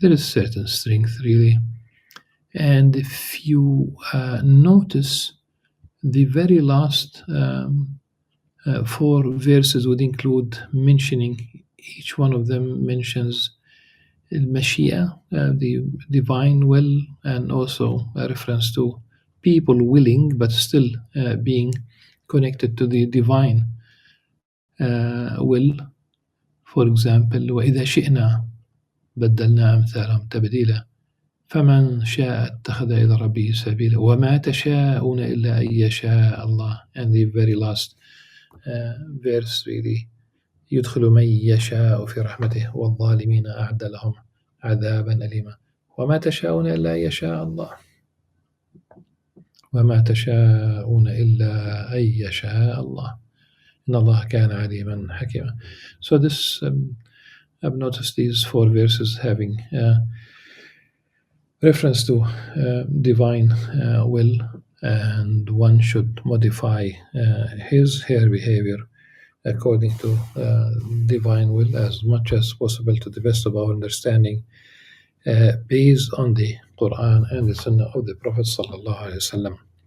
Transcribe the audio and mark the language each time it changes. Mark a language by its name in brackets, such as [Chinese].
[English] There is certain strength, really. And if you notice, the very last 4 verses would include mentioning, each one of them mentions al-Mashia, the divine will, and also a reference to people willing but still being connected to the divine will. For example, [Arabic] وَإِذَا شِئْنَا بَدَّلْنَا أَمْثَالَهُمْ تَبْدِيلًا فَمَنْ شَاءَ اتَّخَذَ إِلَى رَبِّهِ سَبِيلًا وَمَا تَشَاءُونَ إِلَّا أَن يَشَاءَ اللَّهُ. [English] And the very last verse really, [Arabic] يُدْخِلُ مَن يَشَاءُ فِي رَحْمَتِهِ وَالظَّالِمِينَ أَعَدَّ لَهُمْ عَذَابًا أَلِيمًا وَمَا تَشَاءُونَ إِلَّا أن يَشَاءَ اللَّهُ. وما تشاءون إلا أن يشاء الله إن الله كان عليما حكيما. [English] So this I've noticed these 4 verses having reference to divine will, and one should modify her behavior according to divine will as much as possible to the best of our understanding, based on the Qur'an and the Sunnah of the Prophet sallallahu alaihi wasallam.